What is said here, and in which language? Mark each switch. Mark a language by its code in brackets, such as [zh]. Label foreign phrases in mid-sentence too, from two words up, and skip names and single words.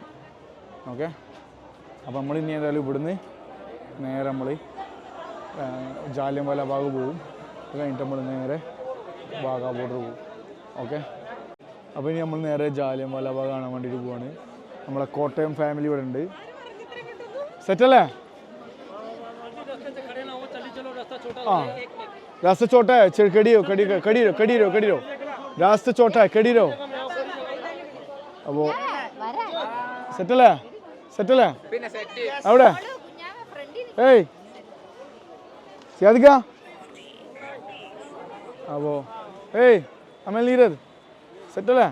[ml] ഓക്കെ, അപ്പോൾ നമ്മൾ ഇനി ഏതായാലും ഇവിടുന്ന് നേരെ നമ്മൾ ജാലിയൻവാല ബാഗ് പോവും. അത് കഴിഞ്ഞിട്ട് നമ്മൾ നേരെ വാഗാ ബോർഡർ പോവും. ഓക്കെ, അപ്പോൾ ഇനി നമ്മൾ നേരെ ജാലിയൻവാല ബാഗ് കാണാൻ വേണ്ടിയിട്ട് പോവാണ്. നമ്മളെ കോട്ടയം ഫാമിലി ഇവിടെ ഉണ്ട്. സെറ്റല്ലേ? [hi] रास्ता छोटा है, कड़ी रो रास्ता छोटा है, कड़ी रो. [ml] അപ്പോൾ സെറ്റല്ലേ അവിടെ? ഏയ് സിയാദിക്ക, അപ്പോൾ ഏയ് അമൽ നീരത് സെറ്റല്ലേ?